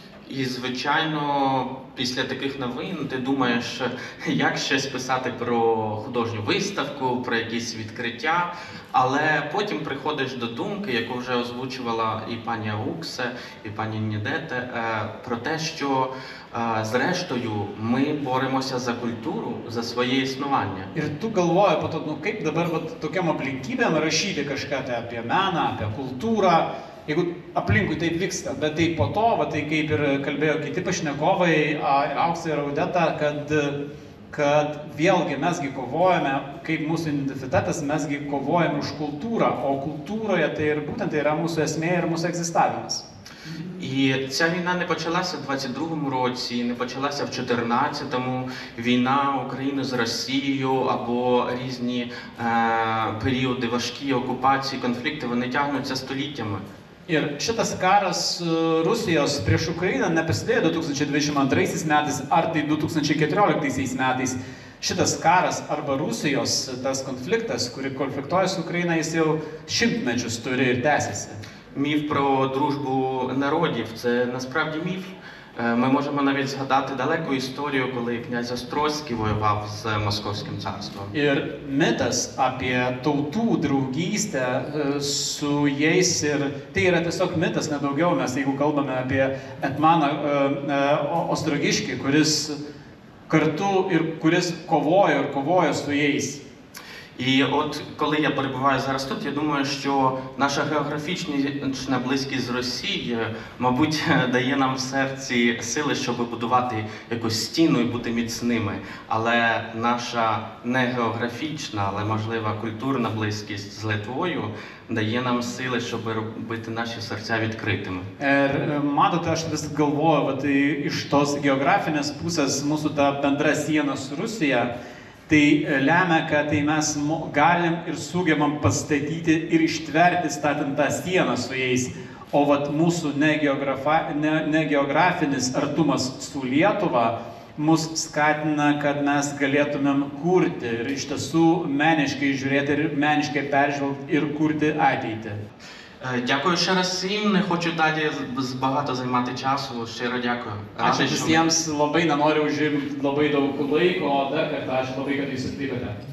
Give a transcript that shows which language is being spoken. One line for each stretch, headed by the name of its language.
Ukrainian: І, звичайно, після таких новин ти думаєш, як щось писати про художню виставку, про якісь відкриття, але потім приходиш до думки, яку вже озвучувала і пані Ауксе, і пані Нідете, про те, що зрештою ми боремося за культуру, за своє існування.
Lithuanian: Ir tu galvoji, kaip dabar tokiam aplinkybėm rašyti kažką tai apie meną, apie kultūrą, jeigu aplinkui taip vyksta, bet tai po to, tai kaip ir kalbėjo kiti pašnekovai, ir Auksė ir Audeta, kad vėlgi mesgi kovojame, kaip mūsų identitetas, mesgi kovojame už kultūrą, o kultūroje tai ir būtent tai yra mūsų esmė ir mūsų egzistavimas.
Ukrainian: І ця війна не почалася в 22-му році, не почалася в 14-му. Війна України з Росією або різні періоди важкі окупації, конфлікти, вони тягнуться століттями.
Lithuanian: Ir šitas karas Rusijos prieš Ukrainą neprasidėjo 2022 metais ar tai 2014 metais. Šitas karas arba Rusijos tas konfliktas, kuri konfliktuoja su Ukraina, jis jau šimtmečius turi ir tęsiasi.
Ukrainian: Міф про дружбу народів – це насправді міф. Ми можемо навіть згадати далеку історію, коли князь Острозький воював з Московським царством.
Lithuanian: Ir mitas apie tautų draugystę su jais, ir tai yra tiesiog mitas, nedaugiau, mes jeigu kalbame apie Etmaną Ostrogiškį, kuris kartu ir kuris kovojo su jais.
Ukrainian: І от коли я перебуваю зараз тут, я думаю, що наша географічна близькість з Росією, мабуть, дає нам в серці сили, щоб будувати якусь стіну і бути міцними. Але наша не географічна, але, можливо, культурна близькість з Литвою дає нам сили, щоб робити наші серця відкритими.
Lithuanian: Ir matote, aš vis galvoju, tai iš tos geografinės pusės mūsų ta bendra siena su Rusija, tai lemia, kad tai mes galim ir sugebam pastatyti ir ištverti statant tą sieną su jais. O mūsų negeografinis artumas su Lietuva mus skatina, kad mes galėtumėm kurti ir iš tiesų meniškai žiūrėti ir meniškai peržvelgti ir kurti ateitį.
Ukrainian: Дякую ще раз всім, не хочу далі багато займати часу, щиро дякую.
Lithuanian: Ačiū visiems, labai nenoriu užimti labai daug laiko, dar kartą ačiū labai, kad jūs atvykote.